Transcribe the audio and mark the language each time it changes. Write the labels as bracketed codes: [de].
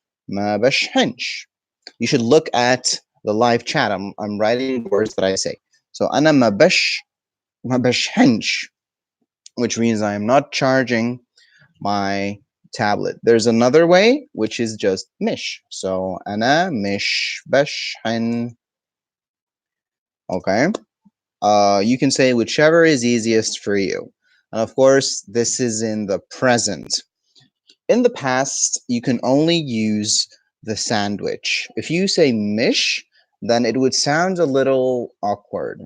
[ar] ما بشحنش. [en] You should look at the live chat. I'm writing the words that I say. So [ar] أنا ما بشحنش, [en] which means I am not charging my tablet. There's another way, which is just mish. [ar] So أنا مش بشحن. [en] Okay. You can say whichever is easiest for you. And of course, this is in the present. In the past, you can only use the sandwich. If you say mish, then it would sound a little awkward.